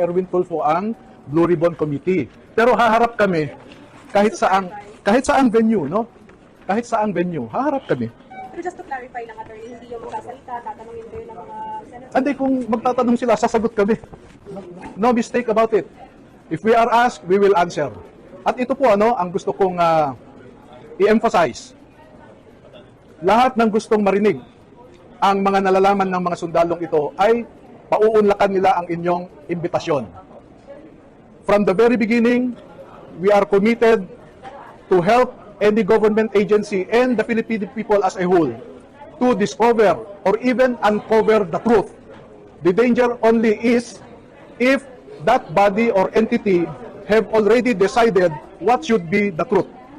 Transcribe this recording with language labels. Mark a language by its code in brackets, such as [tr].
[tl] Erwin Tulfo ang Blue Ribbon Committee. Pero haharap kami kahit saang venue, Kahit saang venue, haharap kami. Pero [en] just to clarify [tl] lang, attorney, hindi yung magsasalita, tatanungin kayo ng mga senator. Hindi, kung magtatanong sila, sasagot kami. [en] No mistake about it. If we are asked, we will answer. [tl] At ito po, ang gusto kong i-emphasize. Lahat ng gustong marinig ang mga nalalaman ng mga sundalong ito ay pauunlakan nila ang inyong imbitasyon. [en] From the very beginning, we are committed to help any government agency and the Filipino people as a whole to discover or even uncover the truth. The danger only is if that body or entity have already decided what should be the truth.